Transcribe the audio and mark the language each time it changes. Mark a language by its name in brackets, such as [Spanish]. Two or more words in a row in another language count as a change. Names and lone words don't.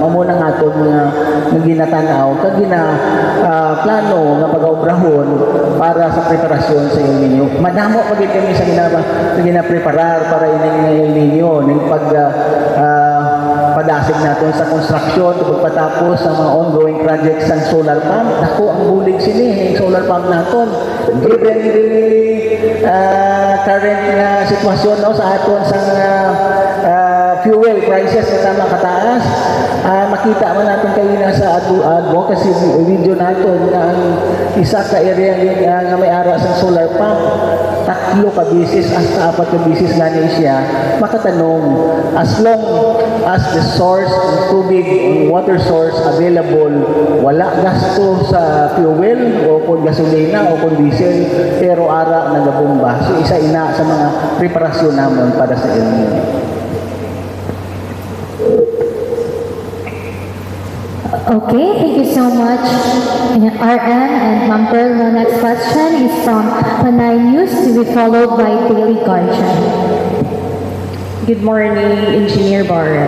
[Hiligaynon] Amo nang aton mga ginatanaw kag plano nga pag-obrahon para sa preparasyon sa El Nino. Madamo pag kami sa gina-preparar para ining El Nino ning padasig natin sa construction pagpatapos sa mga [English] ongoing projects [Hiligaynon] ng [English] solar pump. [Hiligaynon] Dako ang bulig sini ang [English] solar pump [Hiligaynon] naton. [English] Given the current [Hiligaynon] sitwasyon, no, sa aton sa [English] fuel prices [Hiligaynon] na tama kataas. Makita man natin kayo na sa [English] advocacy video [Hiligaynon] natin na ang isa ka area nga may ara sa [English] solar pump, [Hiligaynon] 3 ka bisis hasta 4 ka bisis nga ni siya makatanong, [English] as long as the source [Hiligaynon] ng tubig, [English] water source available, [Hiligaynon] wala gasto sa fuel o kung gasolina o kung diesel, pero ara nagabomba. So isa ina sa mga preparasyon namon para sa El Nino. [English] Okay, thank you so much, RM and Ma'am Pearl. The next question is from Panay News to be followed by Daily Guardian. Good morning, Engineer Boris.